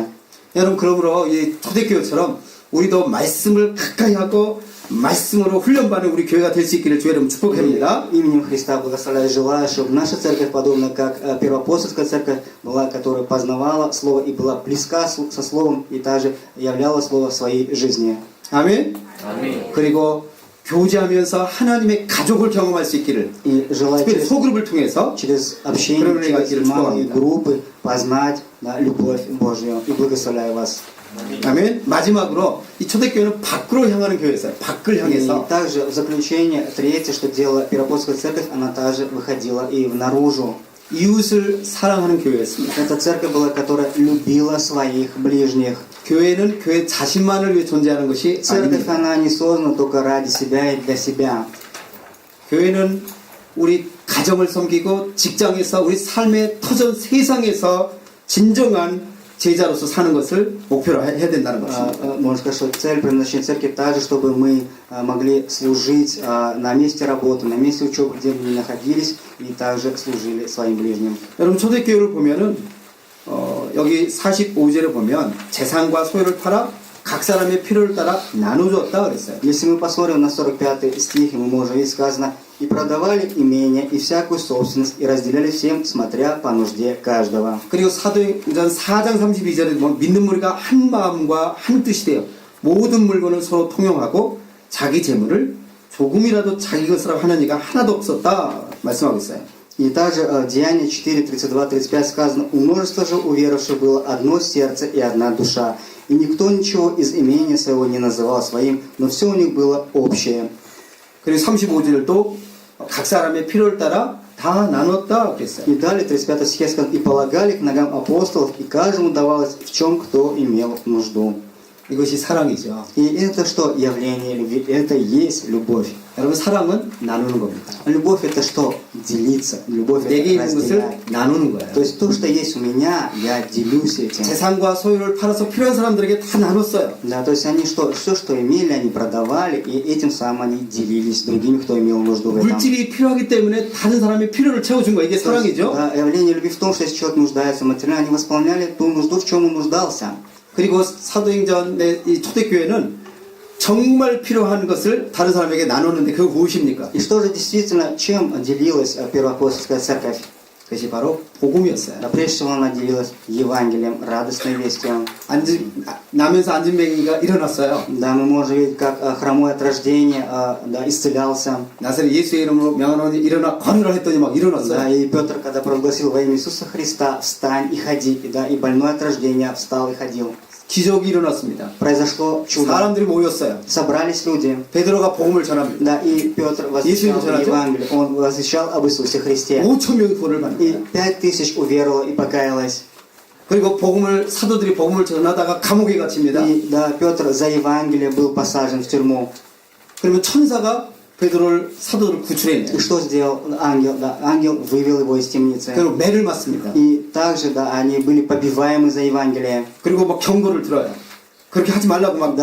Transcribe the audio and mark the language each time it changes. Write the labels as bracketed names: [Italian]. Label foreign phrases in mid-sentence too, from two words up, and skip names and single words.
[Korean] 여러분 그러므로 이 초대교회처럼 우리도 말씀을 가까이 하고 말씀으로 훈련받는 우리 교회가 될 수 있기를 주의 이름 축복합니다. [Russian] Именем Христа благословляю, желаю, чтобы наша церковь, подобно как первоапостольская церковь была, которая познавала Слово и была близка со Словом, и также являла Слово в своей жизни. [Korean] 아멘. 그리고 교제하면서 하나님의 가족을 경험할 수 있기를 [Russian] И желаю [Korean] 특별히 소그룹을 통해서 [Russian] через общение, [Korean] 그런 은혜가 [Russian] через [Korean] 있기를 [Russian] малые [Korean] 축복합니다. [Russian] группы познать любовь Божью. И благословляю вас. [Korean] 아멘. 마지막으로 이 초대교회는 밖으로 향하는 교회였어요. 밖을 [Russian] И [Korean] 향해서 [Russian] также в заключение, третье, что делала Первоапостольская церковь, она также выходила и наружу. [Korean] 이웃을 사랑하는 교회였습니다. [Russian] Эта церковь была, которая любила своих ближних. [Korean] 교회는 교회 자신만을 위해 존재하는 것이 [Russian] Церковь, [Korean] 아닙니다. [Russian] она не создана только ради себя и для себя. [Korean] 교회는 우리 가정을 섬기고 직장에서 우리 삶의 터전 세상에서 진정한 제자로서 사는 것을 목표로 해야 된다는 것입니다. [Russian] Можно сказать, что цель предназначения церкви также, чтобы мы могли служить на месте работы, на месте учебы, где бы ни находились, и также служили своим ближним. [Korean] 여러분 초대교회를 보면은 여기 45절에 보면 재산과 소유를 팔아 각 사람의 필요를 따라 나눠줬다 그랬어요. [Russian] Если мы посмотрим на 45 стих, мы можем видеть сказано, «И продавали имение и всякую собственность, и разделяли всем, смотря по нужде каждого». [Korean] 그리고 사도행전 4장 32절에 보면 믿는 무리가 한 마음과 한 뜻이 되어 모든 물건을 서로 통용하고 자기 재물을 조금이라도 자기 것이라고 하는 이가 하나도 없었다 말씀하고 있어요. [Russian] И также в Деянии 4, 32, 35 сказано, «У множества же уверовавших было одно сердце и одна душа, и никто ничего из имения своего не называл своим, но все у них было общее». [Korean] 그리고 35절도 각 사람의 필요를 따라 다 나눴다 그랬어요. [Russian] И далее, 35 стихе сказано, «И полагали к ногам апостолов, и каждому давалось в чем кто имел нужду». [Korean] 이것이 사랑이죠. [Russian] И это что? Явление любви. Это и есть любовь. [Korean] 여러분 사랑은 나누는 겁니다. [Russian] Любовь это что? Делиться. Любовь [Korean] 내게 [Russian] это [Korean] 있는 것을 [Russian] разделять. [Korean] 나누는 거예요. [Russian] То есть то, что есть у меня, я делюсь этим. [Korean] 재산과 소유를 팔아서 필요한 사람들에게 다 나눴어요. [Russian] Да, то есть они что, все, что имели, они продавали, и этим самым они делились с другими, кто имел нужду в этом. [Korean] 물질이 필요하기 때문에 다른 사람의 필요를 채워준 거예요. 이게 [Russian] То есть, [Korean] 사랑이죠. [Russian] да, явление любви в том, что если человек нуждается материально, они восполняли ту нужду, в чем он нуждался. [Korean] 그리고 사도행전의 이 초대교회는 정말 필요한 것을 다른 사람에게 나누는데 그거 무엇입니까? [Russian] И что же действительно, чем делилась первоапостольская церковь? [Korean] 그것이 바로 복음이었어요. [Russian] Да, прежде всего она делилась Евангелием, радостной вестью. [Korean] 나면서 안진뱅이가 일어났어요. [Russian] Да, мы можем видеть, как хромой от рождения да, исцелялся. [Korean] 나사렛 예수의 이름으로 명하노니 일어나 걸으라 했더니 막 [Russian] Да, [Korean] 일어났어요. [Russian] и Петр, когда провозгласил во имя Иисуса Христа, встань и ходи, и, да, и больной от рождения встал и ходил. [Korean] 기적이 일어났습니다. [Russian] Произошло чудо. [Korean] 사람들이 모였어요. [Russian] Собрались люди. [Korean] 베드로가 복음을 전합니다. [Russian] Да, и Петр возвещал Евангелие. Он возвещал об Иисусе Христе. [Korean] 5,000명이 구원을 받는 [Russian] И [Korean] 거예요. [Russian] 5000 уверовало и покаялось. [Korean] 그리고 사도들이 복음을 전하다가 감옥에 갇힙니다. [Russian] И да, Петр за Евангелие был посажен в тюрьму. [Korean] 그러면 천사가 사도를 구출해내요. [Russian] И что сделал ангел? Да, ангел вывел его из темницы. [Korean] 그리고 매를 맞습니다. [Russian] И также, да, они были побиваемы за Евангелие. [Korean] 그리고 막 경고를 들어요. 그렇게 하지 말라고 막